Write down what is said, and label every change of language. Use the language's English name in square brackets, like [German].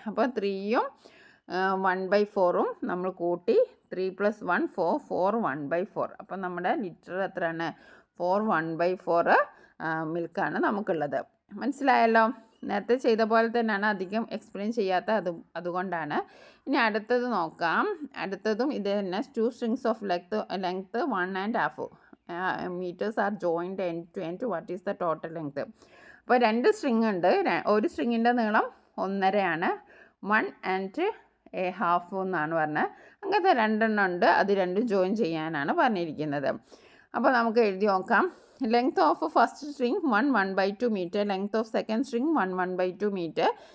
[Malayalam] അപ്പോൾ 3യും 1/4ഉം നമ്മൾ കൂട്ടി 3 + 1 4 1/4. അപ്പോൾ നമ്മുടെ ലിറ്റർ എത്രയാണ്? 4 1/4 മിൽക്കാണ് നമുക്കുള്ളത്. മനസ്സിലായല്ലോ? നേരത്തെ ചെയ്ത പോലെ തന്നെയാണ്, അധികം എക്സ്പ്ലെയിൻ ചെയ്യാത്ത അതുകൊണ്ടാണ്. ഇനി അടുത്തത് നോക്കാം. അടുത്തതും ഇത് തന്നെ. [English] 2 strings of length 1.5 meters are joined end to end. What is the total length? [Malayalam] അപ്പോൾ 2 സ്ട്രിങ് ഉണ്ട്. ഒരു സ്ട്രിങ്ങിൻ്റെ നീളം 1.5 [English] 1 and a half [Malayalam] എന്നാണ് പറഞ്ഞത്. അങ്ങനത്തെ 2 എണ്ണം ഉണ്ട്. അത് രണ്ടും ജോയിൻ ചെയ്യാനാണ് പറഞ്ഞിരിക്കുന്നത്. അപ്പോൾ നമുക്ക് എഴുതി നോക്കാം. [English] Length of first string 1/2 metre, length of second string 1/2 metre.